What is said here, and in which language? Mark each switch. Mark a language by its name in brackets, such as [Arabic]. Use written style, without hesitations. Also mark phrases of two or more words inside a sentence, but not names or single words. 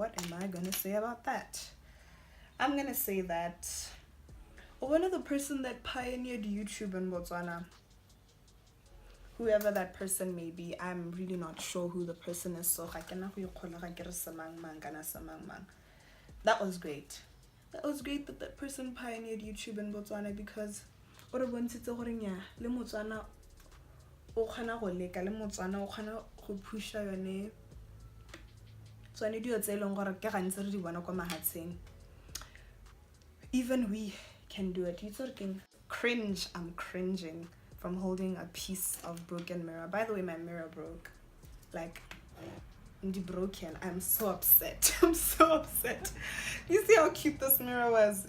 [English] I'm gonna say that one of the person that pioneered YouTube in Botswana, whoever that person may be, I'm really not sure who the person is, so that was great. That was great that person pioneered YouTube in Botswana, because [Tswana] le Motswana o khana go leka, le Motswana o khana go pusha yone tswane dio tse eleng gore ke gantse re di bona kwa mahatsheng. [English] Even we can do it. Cringe. I'm cringing from holding a piece of broken mirror. By the way, my mirror broke. Like, broken. I'm so upset. I'm so upset. You see how cute this mirror was?